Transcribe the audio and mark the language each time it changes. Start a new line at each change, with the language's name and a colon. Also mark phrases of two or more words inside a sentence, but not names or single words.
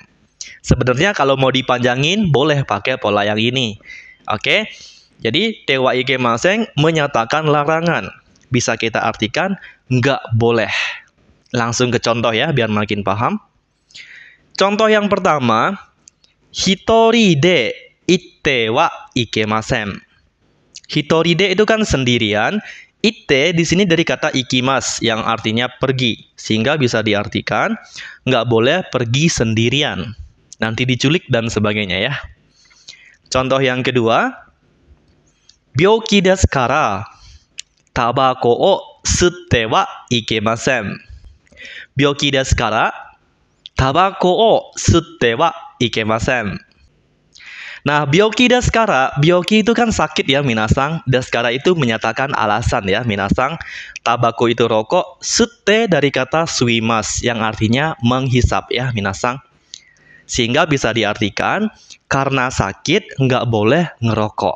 Indonesian: Sebenarnya kalau mau dipanjangin, boleh pakai pola yang ini. Oke, jadi
Japanese: てはいけません
Indonesian: menyatakan larangan. Bisa kita artikan nggak boleh. Langsung ke contoh ya, biar makin paham. Contoh yang pertama,
Japanese: 一人で行ってはいけません. 一人で
Indonesian: itu kan sendirian. Itte di sini dari kata ikimas yang artinya pergi, sehingga bisa diartikan nggak boleh pergi sendirian, nanti diculik dan sebagainya ya. Contoh yang kedua,
Japanese: 病気ですから煙草を吸ってはいけません. 病気ですから煙草を吸ってはいけません.
Indonesian: Nah,
Japanese: 病気ですから,
Indonesian: byoki itu kan sakit ya, minasang. Deskara itu menyatakan alasan ya, minasang. Tabako itu rokok, sutte dari kata suimas yang artinya menghisap ya, minasang. Sehingga bisa diartikan karena sakit nggak boleh ngerokok.